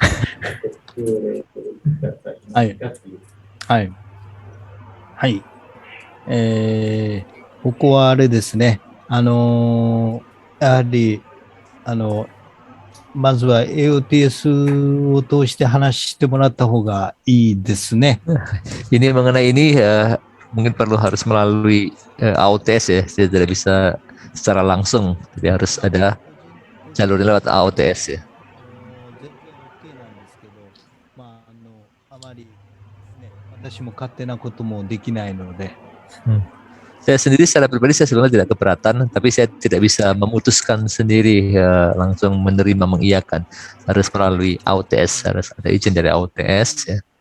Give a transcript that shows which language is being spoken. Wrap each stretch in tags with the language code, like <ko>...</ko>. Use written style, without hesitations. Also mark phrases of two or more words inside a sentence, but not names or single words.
<ja>はい。はい。はい。ここはあれですね。やはり、まずは AOTS を通して話してもらった方がいいですね。</ja> <id>Ini mengenai ini mungkin harus melalui AOTS ya, tidak bisa secara langsung, jadi harus ada jalur lewat AOTS ya. Saya sendiri secara pribadi saya sebenarnya tidak keberatan, tapi saya tidak bisa memutuskan sendiri langsung menerima mengiyakan, harus melalui AOTS, harus ada izin dari AOTS ya.</id>